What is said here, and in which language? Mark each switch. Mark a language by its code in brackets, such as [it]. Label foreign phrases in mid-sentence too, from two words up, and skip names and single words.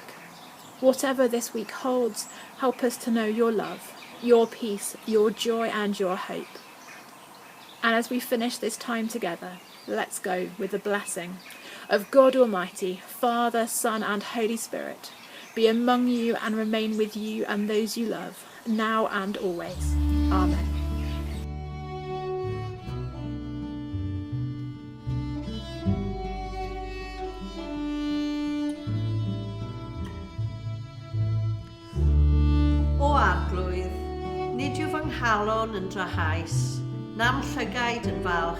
[en] Whatever this week holds, help us to know your love, your peace, your joy and your hope. And as we finish this time together, let's go with the blessing of God Almighty, Father, Son and Holy Spirit, be among you and remain with you and those you love, now and always. Amen. [cy] O arglwydd, nid yw fy nghalon yn drahais, na'm llygaid yn falch.